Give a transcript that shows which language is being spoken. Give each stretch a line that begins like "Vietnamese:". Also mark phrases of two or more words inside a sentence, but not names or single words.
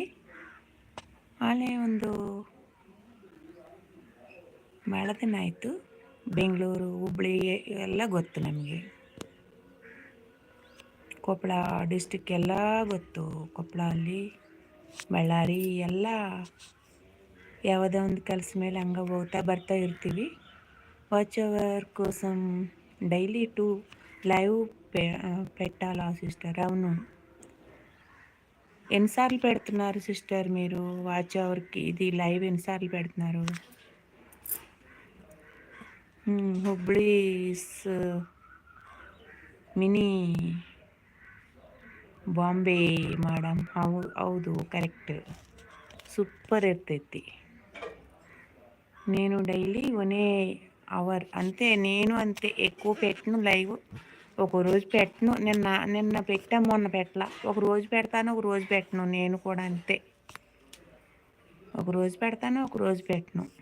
Kannada: ಆಲೇ ಒಂದು ಭಾಳ ದಿನ ಆಯಿತು. ಬೆಂಗಳೂರು ಹುಬ್ಳಿ ಎಲ್ಲ ಗೊತ್ತು ನಮಗೆ. ಕೊಪ್ಪಳ ಡಿಸ್ಟಿಕ್ ಎಲ್ಲ ಗೊತ್ತು. ಕೊಪ್ಪಳ ಅಲ್ಲಿ ಬಳ್ಳಾರಿ ಎಲ್ಲ ಯಾವುದೋ ಒಂದು ಕೆಲಸ ಮೇಲೆ ಹಂಗೆ ಹೋಗ್ತಾ ಬರ್ತಾ ಇರ್ತೀವಿ.
English: watch hour
Telugu: కోసం డైలీ 2 లైవ్ పెట్టాలా సిస్టర్? అవును. ఎన్నిసార్లు పెడుతున్నారు సిస్టర్ మీరు
English: watch hourకి?
Telugu: ఇది లైవ్ ఎన్నిసార్లు పెడుతున్నారు?
Kannada: ಹುಬ್ಳಿ ಮಿನಿ ಬಾಂಬೆ ಮೇಡಮ್. ಹೌದು, ಕರೆಕ್ಟ್. సూపర్ ఇರ್ತೈತಿ.
Telugu: నేను
English: daily 1 hour
Telugu: అంతే. నేను అంతే, ఎక్కువ పెట్టను లైవ్. ఒకరోజు పెట్టను. నిన్న పెట్టా, మొన్న పెట్టలా. ఒకరోజు పెడతాను, ఒకరోజు పెట్టను. నేను కూడా అంతే. ఒకరోజు పెడతాను, ఒకరోజు పెట్టను.